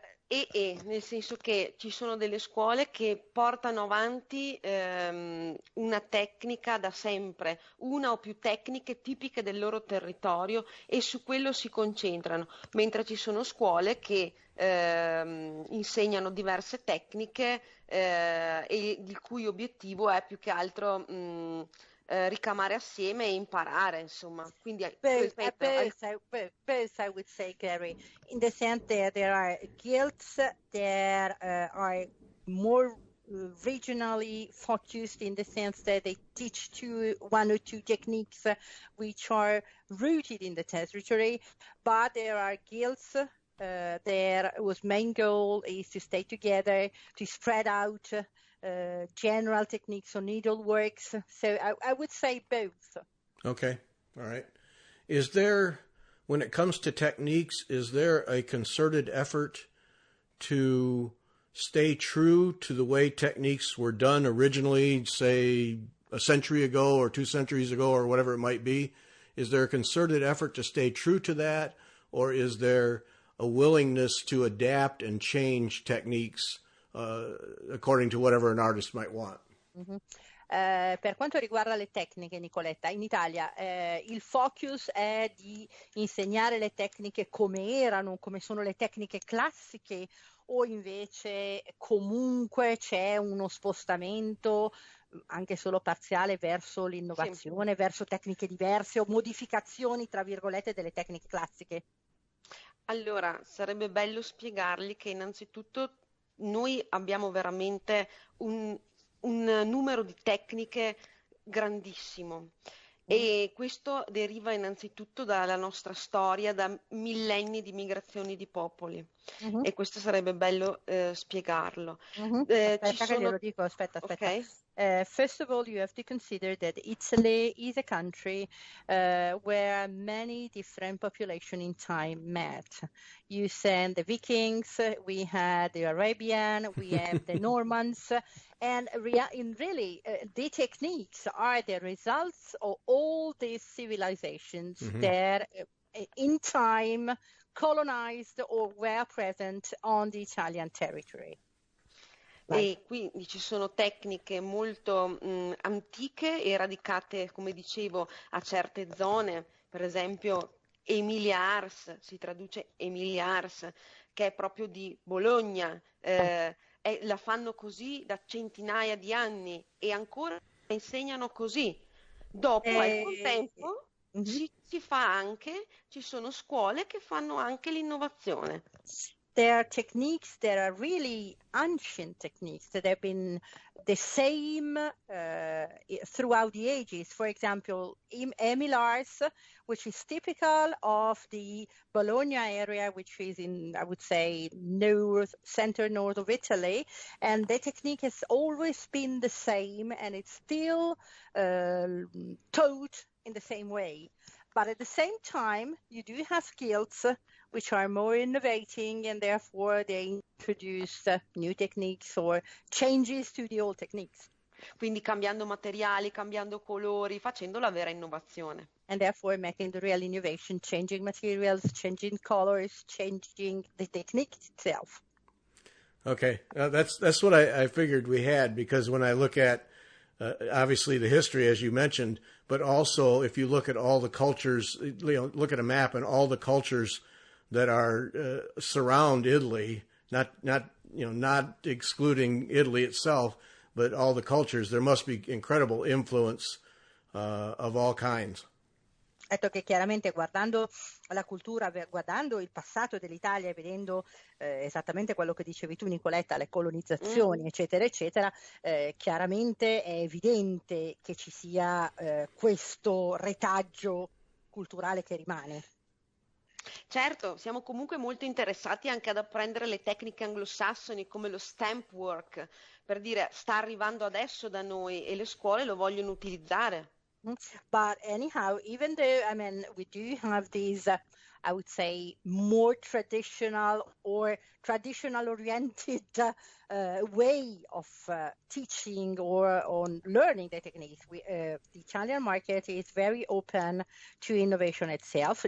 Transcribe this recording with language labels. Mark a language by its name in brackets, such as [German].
[Italian] Nel senso che ci sono delle scuole che portano avanti una tecnica da sempre, una o più tecniche tipiche del loro territorio, e su quello si concentrano, mentre ci sono scuole che insegnano diverse tecniche e il cui obiettivo è più che altro ricamare assieme e imparare, insomma. Quindi [English] both I would say, Gary, in the sense that there are guilds that are more regionally focused, in the sense that they teach one or two techniques which are rooted in the territory, but there are guilds whose main goal is to stay together, to spread out general techniques or needleworks. So I would say both. Okay. All right. Is there, when it comes to techniques, is there a concerted effort to stay true to the way techniques were done originally, say a century ago or 2 centuries ago or whatever it might be? Is there a concerted effort to stay true to that, or is there a willingness to adapt and change techniques according to whatever an artist might want? Mm-hmm. [Italian] Per quanto riguarda le tecniche, Nicoletta, in Italia il focus è di insegnare le tecniche come erano, come sono le tecniche classiche, o invece comunque c'è uno spostamento anche solo parziale verso l'innovazione, verso tecniche diverse o modificazioni, tra virgolette, delle tecniche classiche? Allora, sarebbe bello spiegargli che innanzitutto noi abbiamo veramente un numero di tecniche grandissimo e questo deriva innanzitutto dalla nostra storia, da millenni di migrazioni di popoli Mhm. e questo sarebbe bello spiegarlo. Ci Aspetta che sono, glielo dico, aspetta. ok? [English] First of all, you have to consider that Italy is a country where many different population in time met. You send the Vikings, we had the Arabian, we have the Normans, and the techniques are the results of all these civilizations that in time colonized or were present on the Italian territory. [Italian] E quindi ci sono tecniche molto antiche e radicate, come dicevo, a certe zone, per esempio Emilia Ars, si traduce Emilia Ars, che è proprio di Bologna, la fanno così da centinaia di anni e ancora insegnano così. Dopo, al contempo, si fa anche, ci sono scuole che fanno anche l'innovazione. [English] There are techniques that are really ancient techniques that have been the same throughout the ages. For example, Emilars, which is typical of the Bologna area, which is in, I would say, center north of Italy. And the technique has always been the same, and it's still taught in the same way. But at the same time, you do have skills which are more innovating, and therefore they introduce new techniques or changes to the old techniques. [Italian] Quindi cambiando materiali, cambiando colori, facendo la vera innovazione. [English] And therefore making the real innovation, changing materials, changing colors, changing the technique itself. Okay, that's what I figured we had, because when I look at obviously the history, as you mentioned, but also if you look at all the cultures, look at a map and all the cultures that are surround Italy, not excluding Italy itself, but all the cultures, there must be incredible influence of all kinds. [Italian] Detto che chiaramente guardando la cultura, guardando il passato dell'Italia e vedendo esattamente quello che dicevi tu, Nicoletta, le colonizzazioni, eccetera, eccetera, chiaramente è evidente che ci sia questo retaggio culturale che rimane. Certo, siamo comunque molto interessati anche ad apprendere le tecniche anglosassoni come lo stamp work, per dire sta arrivando adesso da noi e le scuole lo vogliono utilizzare. [English] But anyhow, even though, I mean, we do have these, I would say, more traditional or traditional-oriented way of teaching or on learning the techniques. The Italian market is very open to innovation itself.